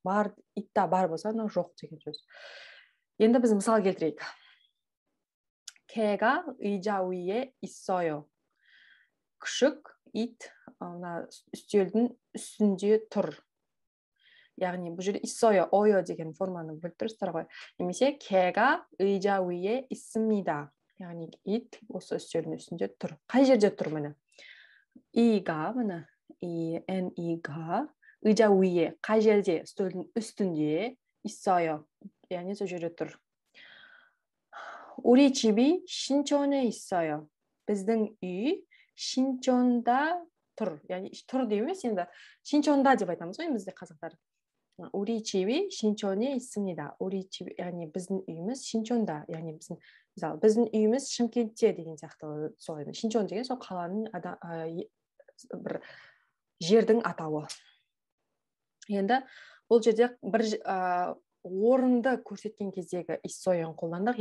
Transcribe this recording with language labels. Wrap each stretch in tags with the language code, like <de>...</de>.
<kk>Бар, итта бар болса, но жоқ деген сөз. енді біз мысал келтірейік.</kk> <ko>개가 의자 위에 있어요.</ko> <kk>Күшік ит үстелдің үстінде тұр. яғни бұл жерде 있어요, 어요 деген форманы бөліп тұрсыздар ғой.</kk> <ko>Немесе 개가 의자 위에 있습니다.</ko> <kk>яғни ит осы үстелдің үстінде тұр. Қай жерде тұр міне?</kk> <ko>이가 міне 이가 의자 위에</ko> <kk>қай жерде? үстелдің үстінде 있어요. яғни сол жерде тұр.</kk> <ko>우리 집이 신촌에 있어요.</ko> <kk>біздің үй 신촌다 тұр. яғни тұр дейміз енді. 신촌다 деп айтамыз ғой бізде қазақтар.</kk> <ko>우리 집이 신촌에 있습니다. 우리 집,</ko> <kk>яғни біздің үйіміз 신촌다. яғни біздің үйіміз Шымкентте деген сияқты солай. Шинчон деген сол қаланың бір жердің атауы. енді бұл жерде бір орынды көрсеткен кездегі 있어요ны қолдандық.</kk>